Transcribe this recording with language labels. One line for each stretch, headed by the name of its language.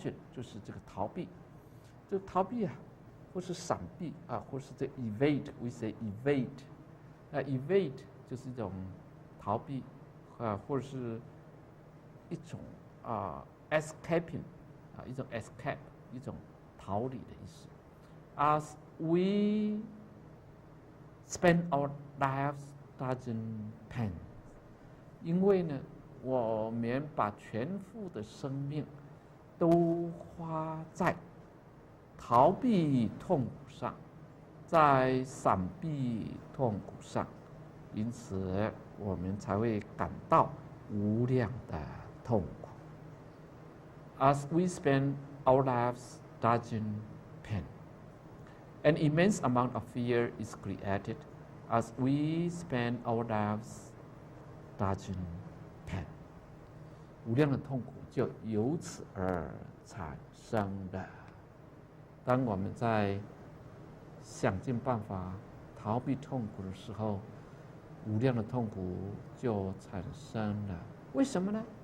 Chinese: Dodging 就是这个逃避，这个逃避或是闪避或是这 evade,
English: we say evade.
Chinese: Evade 就是一种逃避或者是一种escaping 一种 escape 一种逃离的意思。
English: As we spend our lives dodging pain.
Chinese: 因为呢，我们把全副的生命都花在逃避痛苦上，在闪避痛苦上，因此我们才会感到无量的痛苦。
English: As we spend our lives dodging pain, an immense amount of fear is created as we spend our lives dodging pain.
Chinese: 无量的痛苦就由此而产生了。当我们在想尽办法逃避痛苦的时候，无量的痛苦就产生了。为什么呢？